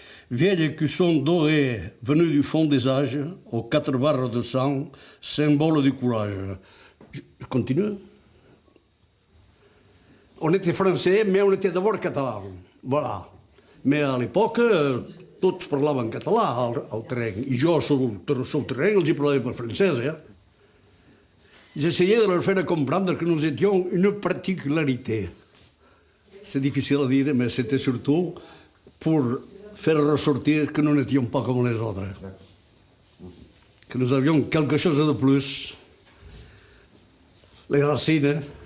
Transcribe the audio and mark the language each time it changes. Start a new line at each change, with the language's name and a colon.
French: Vieil écusson doré, venu du fond des âges, aux 4 barres de sang, symbole du courage. Je continue. On était français, mais on était d'abord catalans. Voilà. Mais à l'époque,
Catalan: tots parlaven català al terreny. I jo, sobre el terreny, els hi parlava per francès.
French: J'essayais de leur faire comprendre que nous étions une particularité. c'est difficile à dire, mais c'était surtout pour faire ressortir que nous n'étions pas comme les autres. Que nous avions quelque chose de plus. Les racines.